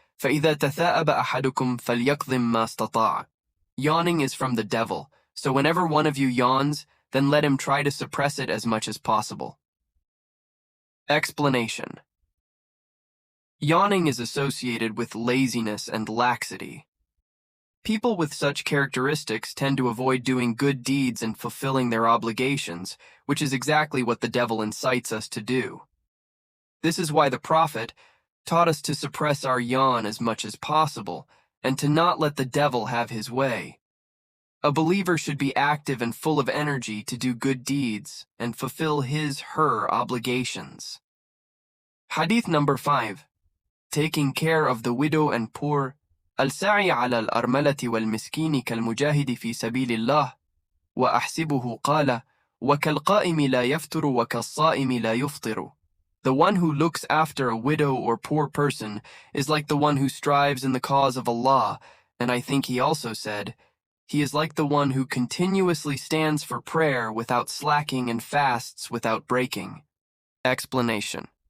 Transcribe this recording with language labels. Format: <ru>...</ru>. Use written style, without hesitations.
<ar>فإذا تثاءب أحدكم فليقضم ما استطاع.</ar> <en>Yawning is from the devil, so whenever one of you yawns, then let him try to suppress it as much as possible. Explanation. Yawning is associated with laziness and laxity. People with such characteristics tend to avoid doing good deeds and fulfilling their obligations, which is exactly what the devil incites us to do. This is why the Prophet taught us to suppress our yawn as much as possible and to not let the devil have his way. A believer should be active and full of energy to do good deeds and fulfill his/her obligations. Hadith number 5. Taking care of the widow and poor.</en> <ar>السعي على الأرملة والمسكين كالمجاهد في سبيل الله وأحسبه قال وكالقائم لا يفتر وكالصائم لا يفطر.</ar> <en>The one who looks after a widow or poor person is like the one who strives in the cause of Allah, and I think he also said, he is like the one who continuously stands for prayer without slacking and fasts without breaking. Explanation.</en>